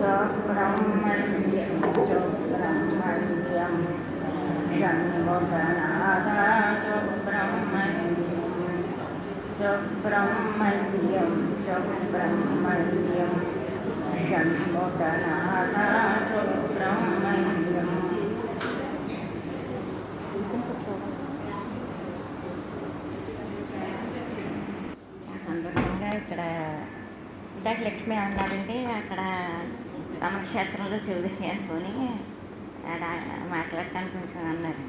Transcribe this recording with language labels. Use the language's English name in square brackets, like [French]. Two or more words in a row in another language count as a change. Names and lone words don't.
[Sanskrit] ब्रह्मण्यं च ब्रह्मण्यं षण्मुखनादा च ब्रह्मण्यं च ब्रह्मण्यं च ब्रह्मण्यं षण्मुखनादा च ब्रह्मण्यं. [Telugu] సందర్భంగా ఇక్కడ ఇందాక లక్ష్మి అన్నారంటే అక్కడ రామక్షేత్రంలో చౌదరి అనుకొని మాట్లాడటానికి కొంచెం అన్నారు.